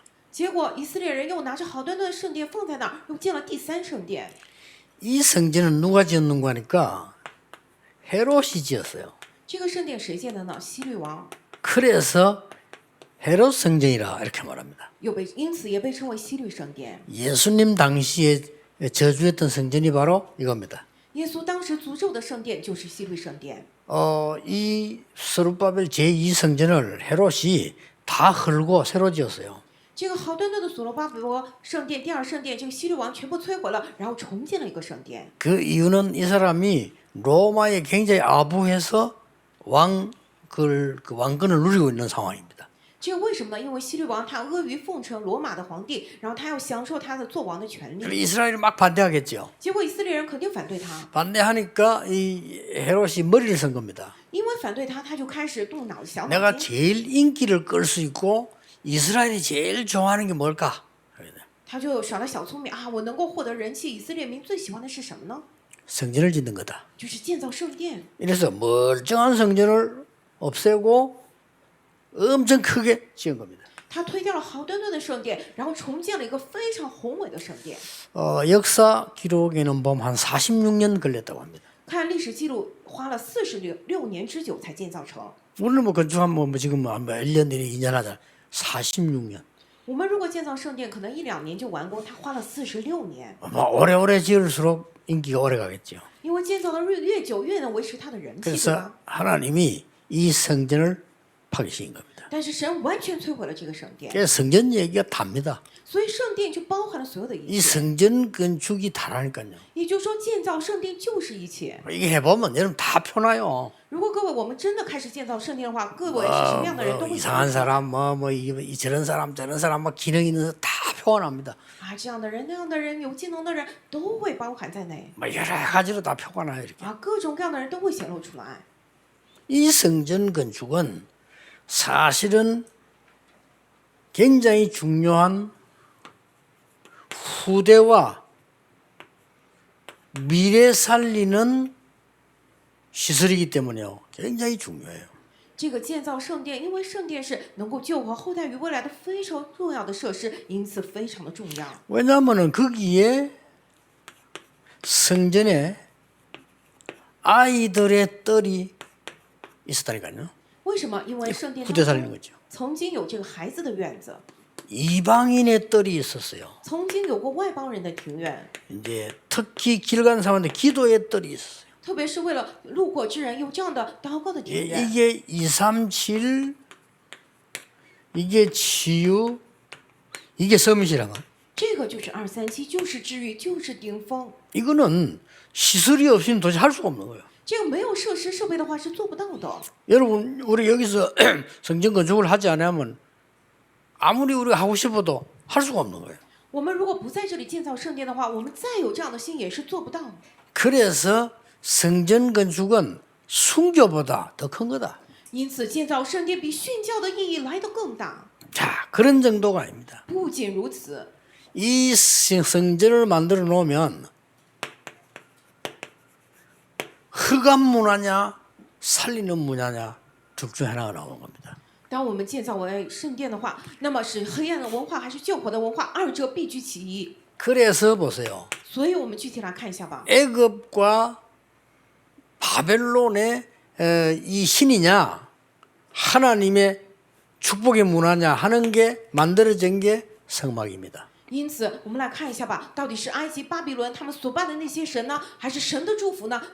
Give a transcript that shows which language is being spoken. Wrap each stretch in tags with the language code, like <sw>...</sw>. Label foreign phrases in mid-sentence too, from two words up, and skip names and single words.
<zh>结果以色列人又拿着好端端的圣殿放在那儿，又建了第三圣殿。</zh> <ko>이 성전은 누가 지었는가 하니까 헤롯이 지었어요.</ko> <zh>这个圣殿谁建的呢？希律王，</zh> <ko>그래서 헤롯 성전이라 이렇게 말합니다.</ko> <zh>因此也被称为希律圣殿。</zh> <ko>예수님 당시에 저주했던 성전이 바로 이겁니다.</ko> <zh>耶稣当时诅咒的圣殿就是希律圣殿。</zh> <ko>이 스룹바벨 제2성전을 헤롯이 다 헐고 새로 지었어요.</ko> <zh>这个好端端的所罗巴伯圣殿、第二圣殿，这个希律王全部摧毁了，然后重建了一个圣殿。</zh> <ko>그 이유는 이 사람이 로마에 굉장히 아부해서 그 왕권을 누리고 있는 상황입니다.</ko> <zh>这个为什么呢？因为希律王他阿谀奉承罗马的皇帝，然后他要享受他的做王的权</zh> <ko>그래서</ko> <zh>利。</zh> <ko>이스라엘이 막 반대하겠죠.</ko> <zh>结果以色列人肯定反对他，</zh> <ko>반대하니까 이 헤롯이 머리를 쓴 겁니다.</ko> <zh>因为反对他，他就开始动脑小</zh> <ko>내가</ko> <zh>脑筋。</zh> <ko>제일 인기를 끌 수 있고 이스라엘이 제일 좋아하는 게 뭘까?</ko> <zh>他就耍了小聪明啊！我能够获得人气，以色列民最喜欢的是什么呢？</zh> <ko>성전을 짓는 거다.</ko> <zh>就是建造圣殿。</zh> <ko>이래서 멀쩡한 성전을 없애고 엄청 크게 지은 겁니다.</ko> <zh>他推掉了好端端的圣殿，然后重建了一个非常宏伟的圣殿。</zh> <ko>역사 기록에는 보면 한 46년 걸렸다고 합니다.</ko> <zh>看历史记录，花了46年之久才建造成。</zh> <ko>오늘 뭐 건축하면 뭐 지금 뭐 1년, 2년 하잖아. 46년.</ko> <zh>我们如果建造圣殿，可能1-2年就完工，他花了46年。</zh> <ko>뭐 오래오래 지을수록 인기가 오래 가겠죠.</ko> <zh>因为建造的越久，越能维持他的人气，对</zh> <ko>그래서</ko> <zh>吧？</zh> <ko>하나님이 이 성전을 파괴시킨 겁니다.</ko> <zh>但是神完全摧毁了这个圣殿，</zh> <ko>그래서 성전 얘기가 답니다.</ko> <zh>所以圣殿就包含了所有的一</zh> <ko>이</ko> <zh>切。</zh> <ko>성전 건축이 다라니까요.</ko> <zh>也就是说，建造圣殿就是一切。</zh> <ko>이게 해보면 여러분 다 표나요.</ko> <zh>如果各位我们真的开始建造圣殿的话，各位是什么样的人都会</zh> <ko>이상한</ko> <zh>想</zh> <ko>사람 저런 사람 저런 사람 막 기능 있는 사람 다 표현합니다.</ko> <zh>啊，这样的人那样的人有技能的人都会包含在内</zh> <ko>뭐 여러 가지로 다 표가 나요 이렇게.</ko> <zh>啊，各种各样的人都会显露出来。</zh> <ko>이 성전 건축은 사실은 굉장히 중요한 후대와 미래 살리는 시설이기 때문에요. 굉장히 중요해요.</ko> <zh>这个建造圣殿，因为圣殿是能够救活后代于未来的非常重要的设施，因此非常的重要。</zh> <ko>왜냐하면 거기에 성전에 아이들의 뜰이 있었다니까요.</ko> <zh>为什么？因为圣殿</zh> <ko>후대</ko> <zh>当</zh> <ko>살리는</ko> <zh>中</zh> <ko>거죠.</ko> <zh>曾经有这个孩子的院子，</zh> <ko>이방인의 뜰이 있었어요.</ko> <zh>曾经有过外邦人的庭院，</zh> <ko>이제 특히 길 가는 사람한테 기도의 뜰이 있었어요.</ko> <zh>特别是为了路过之人有这样的祷告的庭院。</zh> <ko>이게 237, 이게 치유, 이게 서밋이란 거.</ko> <zh>这个就是237，就是治愈，就是顶峰。</zh> <ko>이거는 시설이 없이는 도저히 할 수가 없는 거예요.</ko> <zh>这个没有设施设备的话是做不到的。</zh> <ko>여러분, 우리 여기서 성전 건축을 하지 않으면 아무리 우리가 하고 싶어도 할 수가 없는 거예요.</ko> <zh>我们如果不在这里建造圣殿的话，我们再有这样的心也是做不到。</zh> <ko>그래서 성전 건축은 순교보다 더 큰 거다.</ko> <zh>因此，建造圣殿比殉教的意义来得更大。</zh> <ko>자, 그런 정도가 아닙니다.</ko> <zh>不仅如此，</zh> <ko>이 성전을 만들어 놓으면 흑암 문화냐 살리는 문화냐 둘 중 하나가 나오는 겁니다.</ko> <zh>当我们建造为圣殿的话，那么是黑暗的文化还是救活的文化，二者必居其一。</zh> <ko>그래서 보세요.</ko> <zh>所以，我们具体来看一下吧。</zh> <ko>애굽과 바벨론의 이 신이냐 하나님의 축복의 문화냐 하는 게 만들어진 게 성막입니다.</ko> <zh>因此，我们来看一下吧，到底是埃及、巴比伦他们所拜的那些神呢，还是神的祝福呢？</zh>